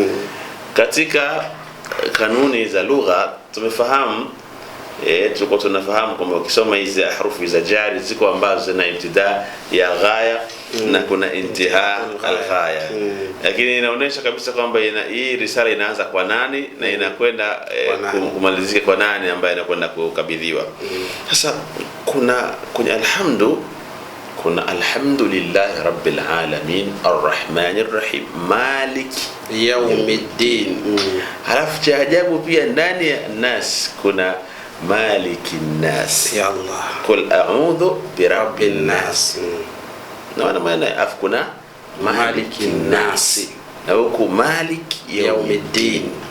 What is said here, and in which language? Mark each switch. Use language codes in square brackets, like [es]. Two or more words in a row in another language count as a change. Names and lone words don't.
[sw] Katika kanuni za lugha tumefahamu, tulikuwa tunafahamu kwamba ukisoma hizi harufi za jari ziko ambazo zina ibtida ya ghaya na kuna [ar] انتهاء الغاية. [sw] Lakini inaonyesha kabisa kwamba hii risala inaanza kwa nani na inakwenda kumalizika kwa nani ambaye anakwenda kukabidhiwa. Sasa kuna alhamdu, kuna [ar] الحمد لله رب العالمين الرحمن الرحيم مالك [sw] yawmiddin. Halafu cha ajabu pia ndani ya Nas kuna [ar] ملك الناس. [sw] Ya Allah, [ar] قل أعوذ برب الناس. [sw] Na maana afu kuna [ar] ملك الناس [sw] na huko [ar] مالك يوم الدين.